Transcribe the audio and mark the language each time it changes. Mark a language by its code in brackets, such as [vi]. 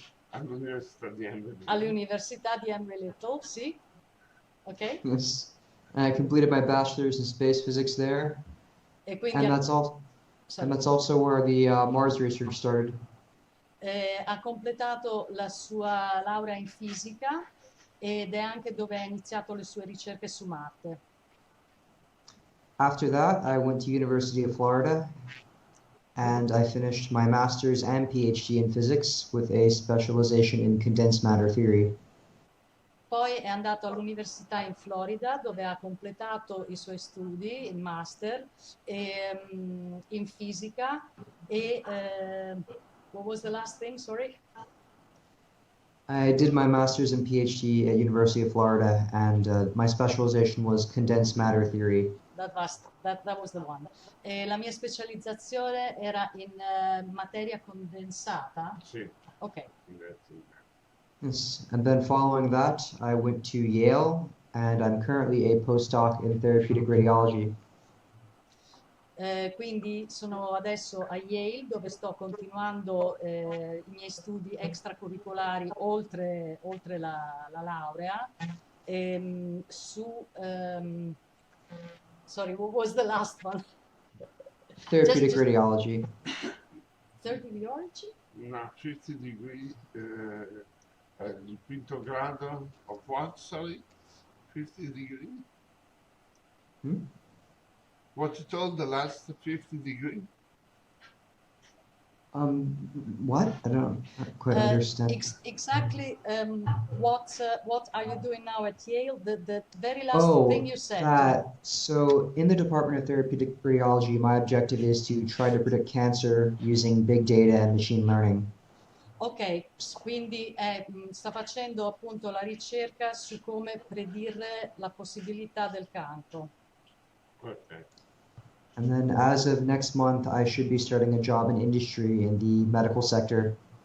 [it] All'Università di Embry-Riddle. All'Università di Embry-Riddle, sì. Ok. [en] Yes. And I completed my bachelor's in space physics there. [it] E quindi [en] And that's all. sorry. And that's also where the Mars research started. [it] Ha completato la sua laurea in fisica ed è anche dove ha iniziato le sue ricerche su Marte. [en] After that, I went to University of Florida and I finished my master's and PhD in physics with a specialization in condensed matter theory. [it] Poi è andato all'università in Florida dove ha completato i suoi studi, il master, in fisica e [en] what was the last thing, sorry? I did my master's and PhD at University of Florida, and my specialization was condensed matter theory. That was the one. [it] E la mia specializzazione era in materia condensata? Sì. Ok. [en] Yes. And then following that, I went to Yale, and I'm currently a postdoc in therapeutic radiology. [it] Quindi sono adesso a Yale dove sto continuando i miei studi extracurricolari oltre la laurea [en] sorry, what was the last one? Therapeutic radiology. Therapeutic radiology? No, 50 degree, [it] il quinto grado [en] of what, sorry? 50 degree? What you told the last 50 degree? What? I don't quite understand. Exactly. What are you doing now at Yale? The very last thing you said. So in the Department of Therapeutic Radiology, my objective is to try to predict cancer using big data and machine learning. [it] Ok, quindi sta facendo appunto la ricerca su come predire la possibilità del cancro. [en] Okay. And then as of next month, I should be starting a job in industry in the medical sector.